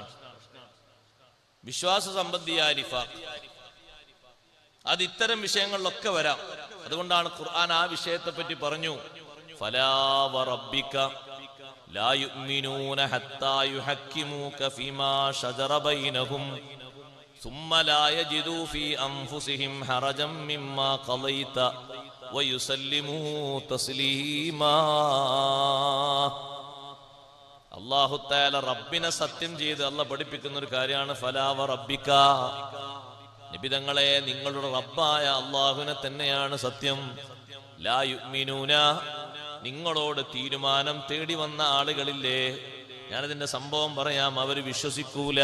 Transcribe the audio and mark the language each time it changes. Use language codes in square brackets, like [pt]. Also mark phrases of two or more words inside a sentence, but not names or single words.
[ml] വിശ്വാസ സംബന്ധിയായ നിഫാഖ് അത് ഇത്തരം വിഷയങ്ങളിലൊക്കെ വരാം. അതുകൊണ്ടാണ് ഖുർആൻ ആ വിഷയത്തെ പറ്റി പറഞ്ഞു, [ar] فلا وربك لا يؤمنون حتى يحكموك فيما شجر بينهم ثم لا يجدوا في أنفسهم حرجا مما قضيت ويسلموا تسليما. [ml] അല്ലാഹു തആല റബ്ബിനെ സത്യം ചെയ്ത് അല്ലാഹ് പഠിപ്പിക്കുന്ന ഒരു കാര്യമാണ് [ar] فلا وربك, [ml] നബിതങ്ങളെ നിങ്ങളുടെ റബ്ബായ അല്ലാഹുവിനെ തന്നെയാണ് സത്യം. [ar] لا يؤمنون, [ml] നിങ്ങളോട് തീരുമാനം തേടി വന്ന ആളുകളില്ലേ, ഞാനതിന്റെ സംഭവം പറയാം, അവർ വിശ്വസിക്കൂല.